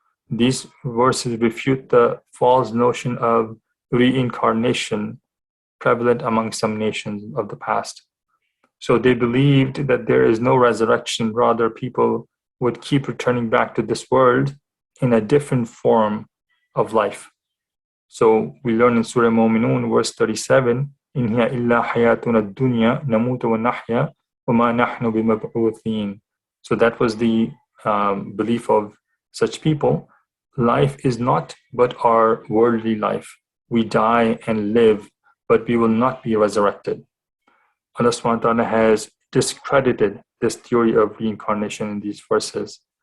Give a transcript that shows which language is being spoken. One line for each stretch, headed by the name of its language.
English: These verses refute the false notion of reincarnation prevalent among some nations of the past. So they believed that there is no resurrection, rather people would keep returning back to this world in a different form of life. So we learn in Surah Mu'minun, verse 37,
Arabic: إِنْ هِيَ إِلَّا حَيَاتُنَا الدُّنْيَا نَمُوتُ وَنَحْيَا وَمَا نَحْنُ بِمَبْعُوثِينَ.
English: So that was the belief of such people. Life is not but our worldly life. We die and live, but we will not be resurrected. Allah subhanahu wa ta'ala has discredited this theory of reincarnation in these verses.